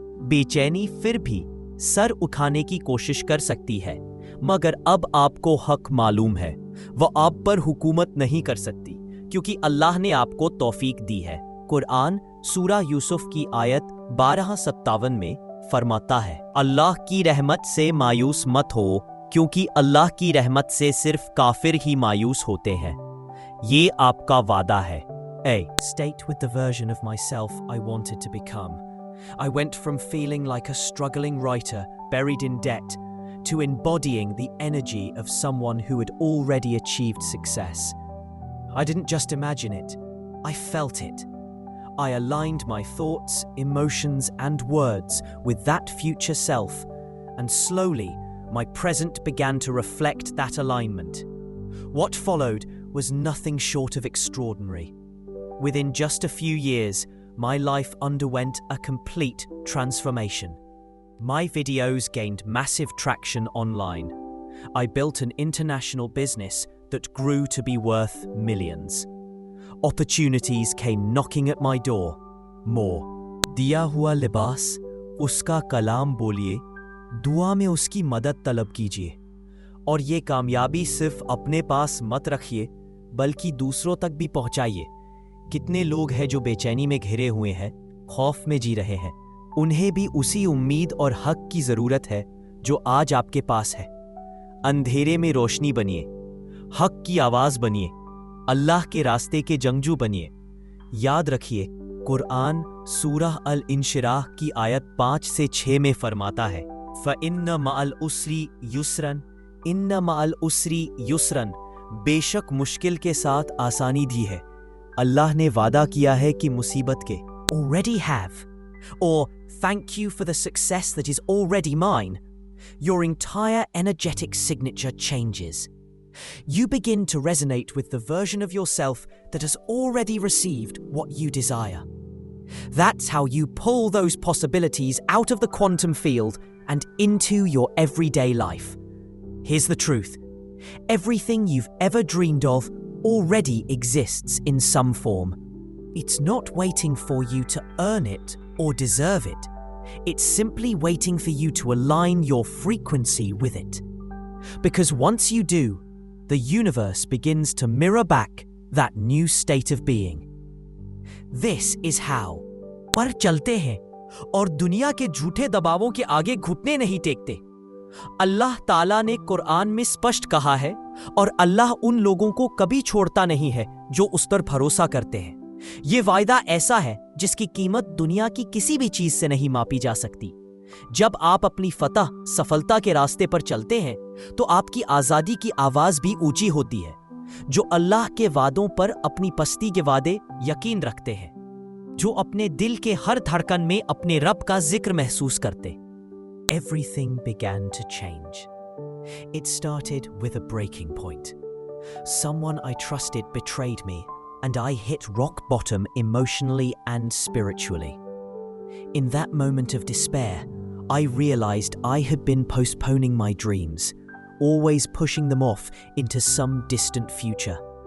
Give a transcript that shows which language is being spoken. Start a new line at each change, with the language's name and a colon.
Hindi: बेचैनी फिर भी सर उठाने की कोशिश कर सकती है, मगर अब आपको हक मालूम है, वह आप पर हुकूमत नहीं कर सकती क्योंकि अल्लाह ने आपको तौफीक दी है। कुरान सूरा यूसुफ की आयत 1257 में फरमाता है, अल्लाह की रहमत से मायूस मत हो क्योंकि अल्लाह की रहमत से सिर्फ काफिर ही मायूस होते हैं। ये आपका वादा है। A.
English: State with the version of myself I wanted to become. I went from feeling like a struggling writer buried in debt to embodying the energy of someone who had already achieved success. I didn't just imagine it, I felt it. I aligned my thoughts, emotions, and words with that future self, and slowly my present began to reflect that alignment. What followed was nothing short of extraordinary. Within just a few years, my life underwent a complete transformation. My videos gained massive traction online. I built an international business that grew to be worth millions. Opportunities came knocking at my door. More.
Hindi: दिया हुआ लिबास, उसका कलाम बोलिए, दुआ में उसकी मदद तलब कीजिए। और ये कामयाबी सिर्फ अपने पास मत रखिए, बल्कि दूसरों तक भी पहुंचाइए। कितने लोग हैं जो बेचैनी में घिरे हुए हैं, खौफ में जी रहे हैं। उन्हें भी उसी उम्मीद और हक की जरूरत है जो आज आपके पास है। अंधेरे में रोशनी बनिए, हक की आवाज बनिए, अल्लाह के रास्ते के जंगजू बनिए। याद रखिए, कुरान सूरह अल इंशिराह की आयत 5 से 6 में फरमाता है,
Arabic: फ़इन्न मअल उसरी युस्रन, इन्न मअल उसरी युस्रन,
Hindi: बेशक मुश्किल के साथ आसानी भी है। अल्लाह ने वादा किया है कि मुसीबत के
English: already have, or thank you for the success that is already mine, your entire energetic signature changes. You begin to resonate with the version of yourself that has already received what you desire. That's how you pull those possibilities out of the quantum field and into your everyday life. Here's the truth. Everything you've ever dreamed of already exists in some form. It's not waiting for you to earn it or deserve it. It's simply waiting for you to align your frequency with it. Because once you do, the universe begins to mirror back that new state of being. This is how.
Hindi: पर चलते हैं और दुनिया के झूठे दबावों के आगे घुटने नहीं टेकते। अल्लाह ताला ने कुरान में स्पष्ट कहा है और अल्लाह उन लोगों को कभी छोड़ता नहीं है जो उस पर भरोसा करते हैं। ये वायदा ऐसा है जिसकी कीमत दुनिया की किसी भी चीज से नहीं मापी जा सकती। जब आप अपनी फतह सफलता के रास्ते पर चलते हैं तो आपकी आजादी की आवाज भी ऊंची होती है। जो अल्लाह के वादों पर अपनी पस्ती के वादे यकीन रखते हैं, जो अपने दिल के हर धड़कन में अपने रब का जिक्र महसूस करते।
English: Everything began to change. It started with a breaking point. Someone I trusted betrayed me, and I hit rock bottom emotionally and spiritually. In that moment of despair, I realized I had been postponing my dreams, always pushing them off into some distant future.